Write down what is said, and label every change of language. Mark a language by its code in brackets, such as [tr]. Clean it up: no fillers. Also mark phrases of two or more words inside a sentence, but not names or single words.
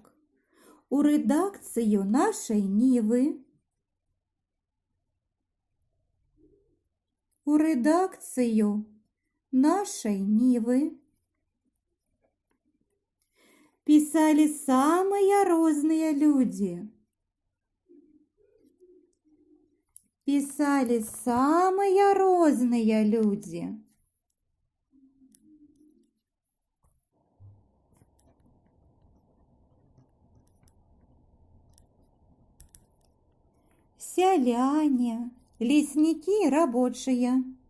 [be] У рэдакцыю «Нашай Нівы» пісалі самыя розныя людзі. [ru] писали самые разные люди. Селяне, лесники и рабочие.